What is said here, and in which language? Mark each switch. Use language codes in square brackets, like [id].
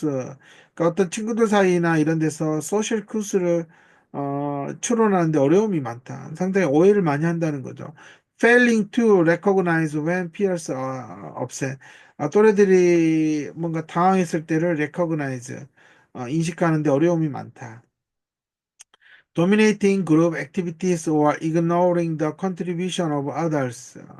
[ko] 그러니까 어떤 친구들 사이나 이런 데서 소셜 cues를 추론하는데 어려움이 많다. 상당히 오해를 많이 한다는 거죠. [en] failing to recognize when peers are upset. [ko] 또래들이 뭔가 당황했을 때를 recognize, 인식하는데 어려움이 많다. [en] dominating group activities or ignoring the contribution of others.